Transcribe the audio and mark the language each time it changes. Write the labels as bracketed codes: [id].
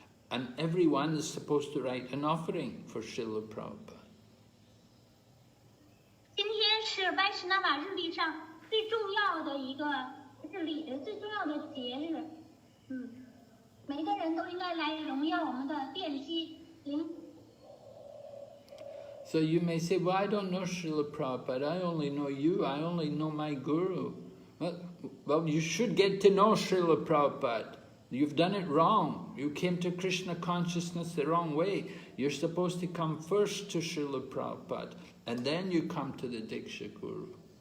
[en] And everyone is supposed to write an offering for Srila Prabhupada. [zh] 今天是歪什那瓦日历上最重要的一个最重要的节日，每个人都应该来荣耀我们的奠基。 [en] So you may say, well, I don't know Srila Prabhupada, I only know you, I only know my Guru. Well, you should get to know Srila Prabhupada. You've done it wrong. You came to Krishna consciousness the wrong way. You're supposed to come first to Srila Prabhupada, and then you come to the Diksha Guru.